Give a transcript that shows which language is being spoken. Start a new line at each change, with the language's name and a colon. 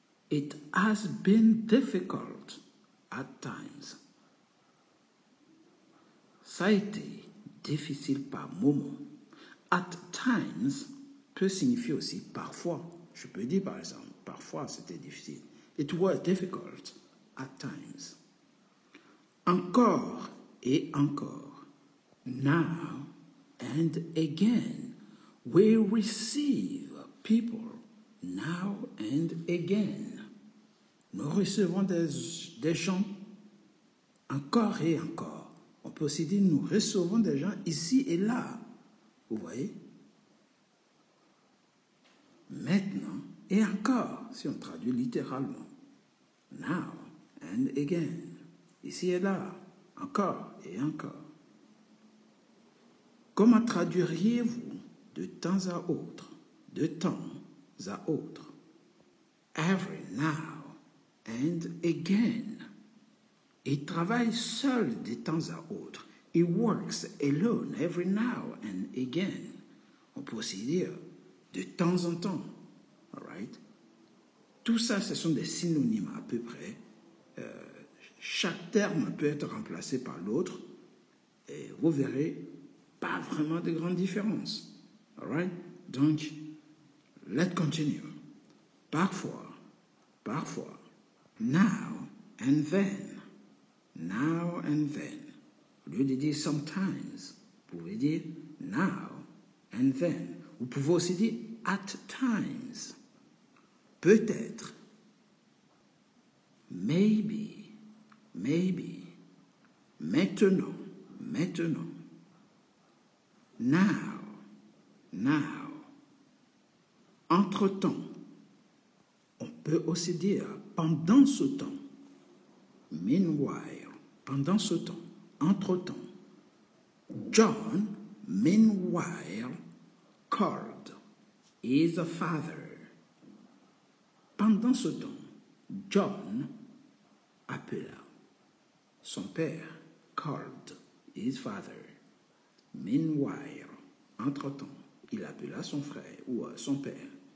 English: It has been difficult at times.
French: Ça a été difficile par moments. At times peut signifier aussi parfois. Je peux dire par exemple, parfois c'était difficile.
English: It was difficult at times. Encore et encore. Now and again. We receive people now and again.
French: Nous recevons des gens encore et encore. On peut aussi dire nous recevons des gens ici et là. Vous voyez? Maintenant et encore, si on traduit littéralement. Now and again. Ici et là, encore et encore. Comment traduiriez-vous de temps à autre, de temps à autre?
English: Every now and again.
French: Il travaille seul de temps à autre.
English: He works alone every now and again.
French: On peut aussi dire de temps en temps. All right? Tout ça, ce sont des synonymes à peu près. Chaque terme peut être remplacé par l'autre. Et vous verrez, pas vraiment de grande différence.
English: All right? Donc, let's continue. Parfois, parfois. Now and then. Now and then.
French: Au lieu de dire sometimes, vous pouvez dire now and then. Vous pouvez aussi dire at times. Peut-être. Maybe. Maybe. Maintenant. Maintenant. Now. Now. Entre-temps. On peut aussi dire pendant ce temps. Meanwhile. Pendant ce temps. Entre-temps.
English: John, meanwhile, called his father.
French: Pendant ce temps, John appela son père, called his father. Meanwhile, entre-temps, il appela son frère ou son père.